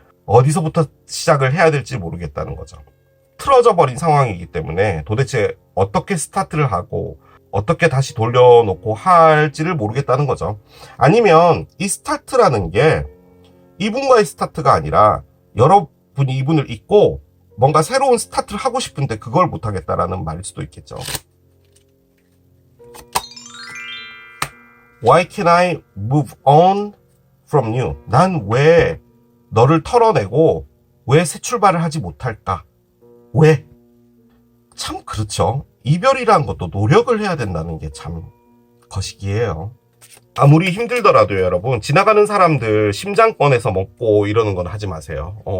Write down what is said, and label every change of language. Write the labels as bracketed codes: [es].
[ko] 어디서부터 시작을 해야 될지 모르겠다는 거죠. 틀어져 버린 상황이기 때문에 도대체 어떻게 스타트를 하고 어떻게 다시 돌려놓고 할지를 모르겠다는 거죠. 아니면 이 스타트라는 게 이분과의 스타트가 아니라 여러분이 이분을 잊고 뭔가 새로운 스타트를 하고 싶은데 그걸 못하겠다라는 말일 수도 있겠죠. [en] Why can I move on from you? [ko] 난 왜 너를 털어내고 왜 새 출발을 하지 못할까? 왜? 참 그렇죠. 이별이란 것도 노력을 해야 된다는 게 참 거시기해요. 아무리 힘들더라도요, 여러분, 지나가는 사람들 심장 꺼내서 먹고 이러는 건 하지 마세요.